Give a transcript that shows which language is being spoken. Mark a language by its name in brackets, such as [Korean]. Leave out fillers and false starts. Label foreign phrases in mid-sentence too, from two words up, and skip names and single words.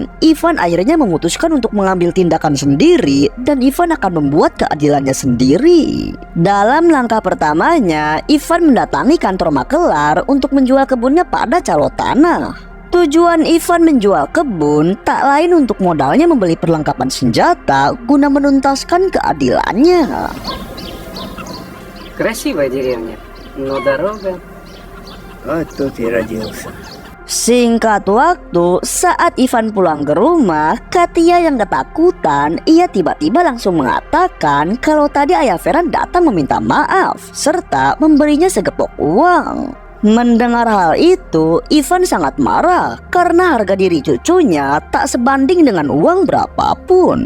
[Indonesian] Ivan akhirnya memutuskan untuk mengambil tindakan sendiri dan Ivan akan membuat keadilannya sendiri. Dalam langkah pertamanya, Ivan mendatangi kantor makelar untuk menjual kebunnya pada calo tanah. Tujuan Ivan menjual kebun tak lain untuk modalnya membeli perlengkapan senjata guna menuntaskan keadilannya. [Russian] Красивая деревня, но дорога... Вот тут и родился. [Indonesian] Singkat waktu, saat Ivan pulang ke rumah, Katia yang ketakutan, ia tiba-tiba langsung mengatakan kalau tadi ayah Ferhan datang meminta maaf serta memberinya segepok uang. Mendengar hal itu, Ivan sangat marah karena harga diri cucunya tak sebanding dengan uang berapapun.